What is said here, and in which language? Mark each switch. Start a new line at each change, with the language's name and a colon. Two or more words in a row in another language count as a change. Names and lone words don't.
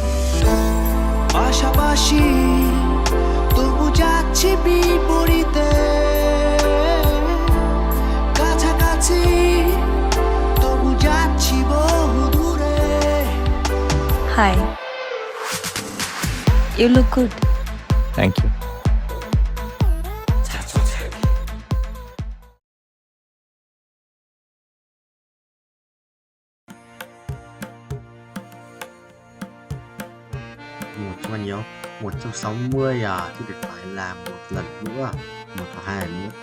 Bangla: পাশাপাশি তবু যাচ্ছি বিপরীতে, কাছাকাছি তবু যাচ্ছি বহু দূরে।
English: হাই, you look good. thank you.
Vietnamese: Một cho bao nhiêu? 160 à, thì được phải làm một lần nữa, một và hai lần nữa.